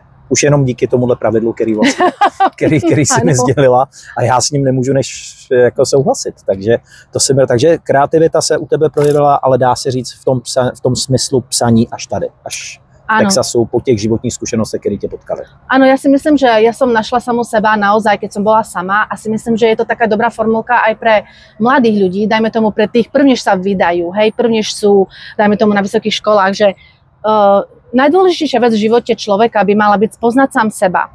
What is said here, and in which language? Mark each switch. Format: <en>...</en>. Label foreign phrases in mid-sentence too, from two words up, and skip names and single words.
<cs>Už jenom díky tomuhle pravidlu, který si mi sdělila, a já s ním nemůžu než jako souhlasit. Takže kreativita se u tebe projevila, ale dá se říct v tom smyslu psaní až tady, až v Texasu, po těch životních zkušenostech, které tě potkaly.</cs> <sk>Áno, ja si myslím, že ja som našla samu seba naozaj, keď som bola sama, a si myslím, že je to taká dobrá formulka aj pre mladých ľudí, dajme tomu pre tých prvnež sa vydajú, prvnež sú, dajme tomu na vysokých školách, že najdôležitejšia vec v živote človeka by mala byť spoznať sám seba.</sk>